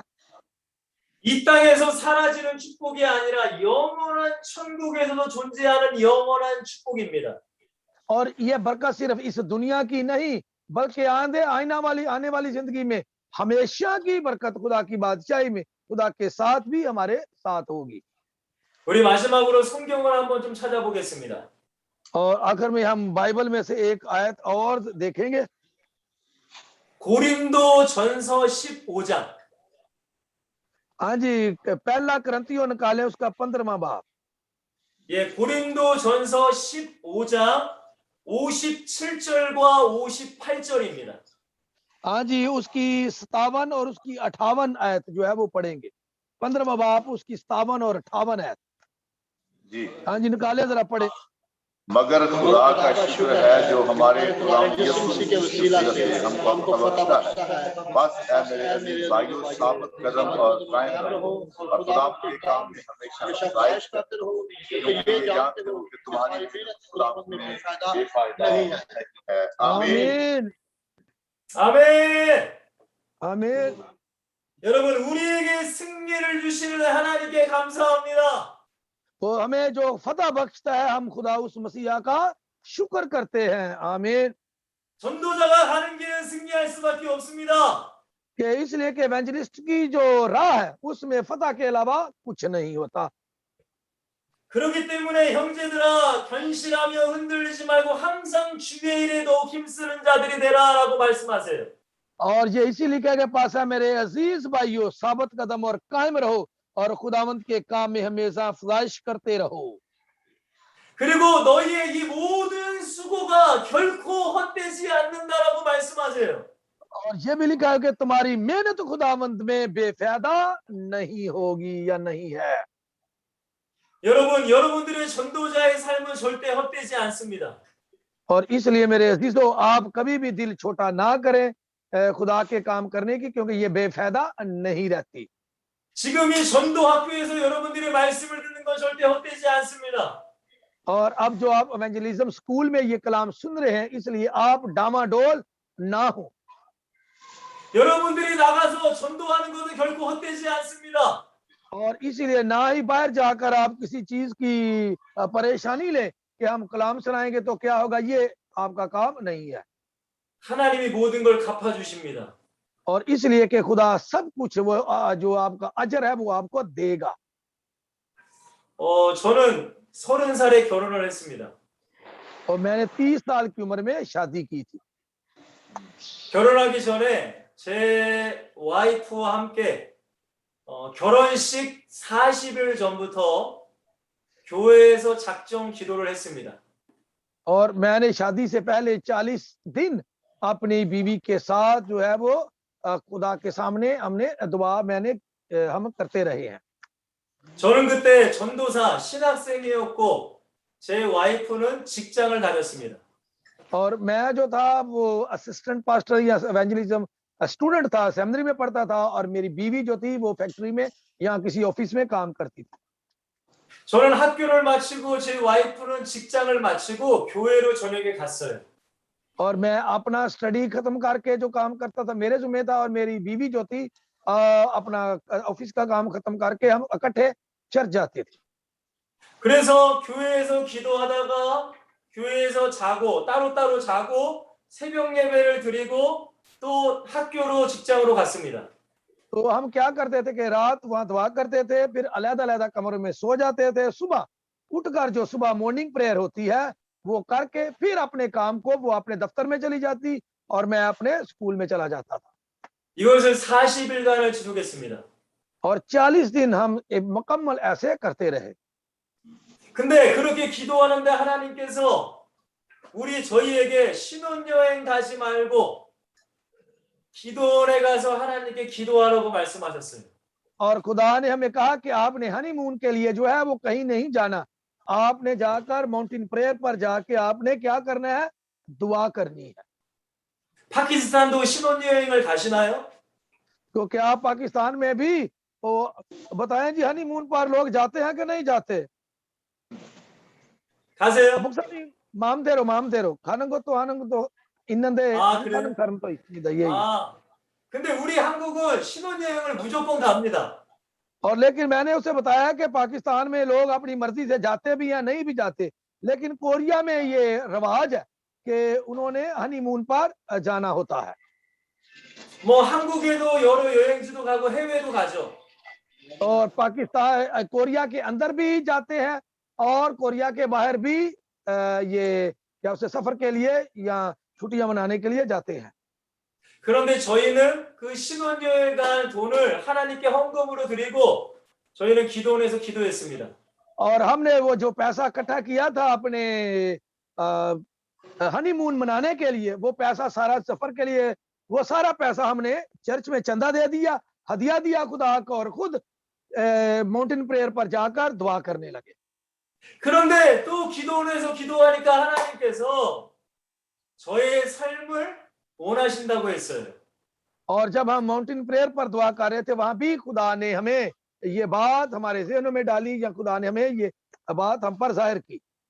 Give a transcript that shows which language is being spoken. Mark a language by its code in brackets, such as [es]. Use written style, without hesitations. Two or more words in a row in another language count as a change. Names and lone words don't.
[ko] 이 땅에서 사라지는 축복이 아니라 영원한 천국에서도 존재하는 영원한 축복입니다. [ur] اور یہ برکت صرف اس دنیا کی نہیں بلکہ آنے والی زندگی میں ہمیشہ کی برکت خدا کی بادشاہی میں خدا کے ساتھ بھی ہمارے ساتھ ہوگی. [ko] 우리 마지막으로 성경을 한번 좀 찾아보겠습니다. [ur] اور آخر میں ہم بائبل میں سے ایک آیت اور دیکھیں گے. [ko] 고린도 전서 15장. [ur] ہاں جی، پہلا کرنتھیوں نکالے اس کا 15واں باب. [ko] 예, 고린도 전서 15장 57절과 58절입니다. [ur] ہاں جی، اس کی 57 اور اس کی 58 آیت جو ہے وہ پڑھیں گے. 15واں باب اس کی 57 اور 58 آیت. जी ہاں جی، نکالے ذرا پڑھے. مگر خدا کا شکر ہے جو ہمارے غلام یسوع مسیح کے وسیلہ سے ہم کو فتح بخشتا ہے. بس اے میرے عزیز بھائیو، ثابت قدم اور قائم رہو اور خدا کے کام میں ہمیشہ پریاس کرتے رہو، کیونکہ یہ جانتے ہو کہ تمہاری محنت خدا میں بے فائدہ نہیں ہے. आमीन [ko] 아멘. [ur] आमीन। [ko] 여러분, 우리에게 승리를 주시는 하나님께 감사합니다. [ur] تو ہمیں جو فتح بخشتا ہے ہم خدا اس مسیحا کا شکر کرتے ہیں. आमीन। [ko] 전도자가 가는 길은 승리할 수밖에 없습니다. [ur] کہ اس لیے کہ ایونجلسٹ کی جو راہ ہے اس میں فتح کے علاوہ کچھ نہیں ہوتا. [ko] 그렇기 때문에 형제들아, 견실하며 흔들리지 말고 항상 주의 일에 더욱 힘쓰는 자들이 되라라고 말씀하세요. [ur] اور یہ اسی لیے کہہ کے پاس ہے، میرے عزیز بھائیو، ثابت قدم اور قائم رہو اور خداوند کے کام میں ہمیشہ فزائش کرتے رہو. [ko] 그리고 너희의 이 모든 수고가 결코 헛되지 않는다라고 말씀하세요. [ur] اور یہ بھی لکھا ہے کہ تمہاری محنت خداوند میں بے فائدہ نہیں ہوگی یا نہیں ہے. [ko] 여러분, 여러분들의 전도자의 삶은 절대 헛되지 않습니다. [ur] اور اس لیے میرے عزیزو، آپ کبھی بھی دل چھوٹا نہ کریں خدا کے کام کرنے کی، کیونکہ یہ بے فائدہ نہیں رہتی. [ko] 지금 이 전도 학교에서 여러분들의 말씀을 듣는 건 절대 헛되지 않습니다. [ur] اور اب جو آپ [en] evangelism school [ur] میں یہ کلام سن رہے ہیں، اس لیے آپ ڈاماڈول نہ ہو. [ko] 여러분들이 나가서 전도하는 것은 결코 헛되지 않습니다. [ur] اور اسی لیے نہ ہی باہر جا کر آپ کسی چیز کی پریشانی لیں کہ ہم کلام سنائیں گے تو کیا ہوگا، یہ آپ کا کام نہیں ہے. [ko] 하나님이 모든 걸 갚아 주십니다. [ur] اور اس لیے کہ خدا سب کچھ وہ جو آپ کا اجر ہے وہ آپ کو دے گا. [ko] 저는 30살에 결혼을 했습니다. [ur] اور میں نے 30 سال کی عمر میں شادی کی تھی. [ko] 결혼하기 전에 제 와이프와 함께 결혼식 40일 전부터 교회에서 작정 기도를 했습니다. [ur] اور میں نے شادی سے پہلے 40 دن اپنی بیوی کے ساتھ جو ہے وہ خدا کے سامنے ہم نے دعا ہم کرتے رہے ہیں. [ko] 저는 그때 전도사 신학생이었고 제 와이프는 직장을 다녔습니다. [ur] اور میں جو تھا وہ [en] assistant pastor [ur] یا [en] evangelism student [ur] تھا، سیمینری میں پڑھتا تھا، اور میری بیوی جو تھی وہ فیکٹری میں یا کسی آفس میں کام کرتی تھی. [ko] 저는 학교를 마치고 제 와이프는 직장을 마치고 교회로 저녁에 갔어요. [ur] اور میں اپنا سٹڈی ختم کر کے جو کام کرتا تھا میرے ذمے تھا، اور میری بیوی جو تھی اپنا آفس کا کام ختم کر کے ہم اکٹھے چرچ جاتے تھے. [ko] 그래서 교회에서 기도하다가 교회에서 자고 따로따로 자고 새벽 예배를 드리고 또 학교로 직장으로 갔습니다. [ur] تو ہم کیا کرتے تھے کہ رات وہاں دعا کرتے تھے، پھر الگ الگ کمروں میں سو جاتے تھے، صبح اٹھ کر جو صبح [en] morning prayer [ur] ہوتی ہے وہ کر کے پھر اپنے کام کو وہ اپنے دفتر میں چلی جاتی اور میں اپنے سکول میں چلا جاتا تھا. [ko] 이것을 40일간을 지속했습니다. [ur] اور 40 دن ہم مکمل ایسے کرتے رہے. [ko] 근데 그렇게 기도하는데 하나님께서 저희에게 신혼여행 가지 말고 기도원에 가서 하나님께 기도하라고 말씀하셨어요. [ur] اور خدا نے ہمیں کہا کہ آپ نے ہنی مون کے لیے جو ہے وہ کہیں نہیں جانا، آپ نے جا کر [en] mountain prayer [ur] پر جا کے آپ نے کیا کرنا ہے، دعا کرنی ہے. [ko] 파키스탄도 신혼여행을 가시나요? [ur] تو کیا پاکستان میں بھی وہ بتائیں جی ہنی مون پر لوگ جاتے ہیں کہ نہیں جاتے? [ko] 가세요? 목사님 마음대로 가는 것도 하는 것도 있는데 아, 안 그래요? 가는 사람도 있습니다. 예, 예. 아, 근데 우리 한국은 신혼여행을 무조건 갑니다. [ur] اور لیکن میں نے اسے بتایا کہ پاکستان میں لوگ اپنی مرضی سے جاتے بھی یا نہیں بھی جاتے، لیکن کوریا میں یہ رواج ہے کہ انہوں نے ہنی مون پر جانا ہوتا ہے. [ko] 뭐 한국에도 여러 여행지도 가고 해외도 가죠. [ur] اور پاکستان کوریا کے اندر بھی جاتے ہیں اور کوریا کے باہر بھی یہ کیا اسے سفر کے لیے یا چھٹیاں منانے کے لیے جاتے ہیں. [ko] 그런데 저희는 그 신혼여행 간 돈을 하나님께 헌금으로 드리고 저희는 기도원에서 기도했습니다. [ur] اور ہم نے وہ جو پیسہ اکٹھا کیا تھا اپنے ہنی مون منانے کے لیے، وہ پیسہ سارا سفر کے لیے، وہ سارا پیسہ ہم نے چرچ میں چندہ دے دیا، ہدیہ دیا خدا کو، اور خود [en] mountain prayer [ur] پر جا کر دعا کرنے لگے. [ko] 그런데 또 기도원에서 기도하니까 하나님께서 저의 삶을 원하신다고 했어요. [ur] اور جب ہم [en] mountain prayer [ur] پر دعا کر رہے تھے، وہاں بھی خدا نے ہمیں یہ بات ہمارے ذہنوں میں ڈالی، یا خدا نے ہمیں یہ بات ہم پر ظاہر کی.